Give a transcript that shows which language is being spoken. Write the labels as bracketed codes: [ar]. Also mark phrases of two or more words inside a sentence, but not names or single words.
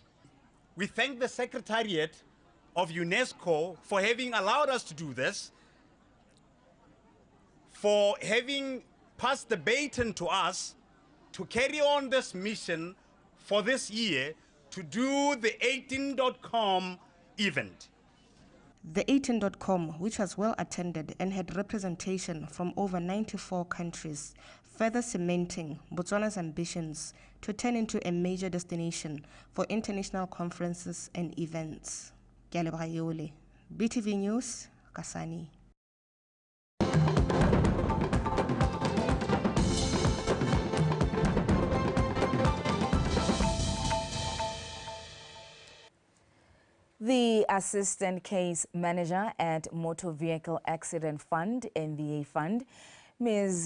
[en] We thank the Secretariat of UNESCO for having allowed us to do this, for having passed the baton to us to carry on this mission for this year to do the 18.com event. The 18.com, which was well attended and had representation from over 94 countries, further cementing Botswana's ambitions to turn into a major destination for international conferences and events. [tn] Ke a leboga yole. BTV News, Kasani. [en] The Assistant Case Manager at Motor Vehicle Accident Fund, MVA Fund, Ms.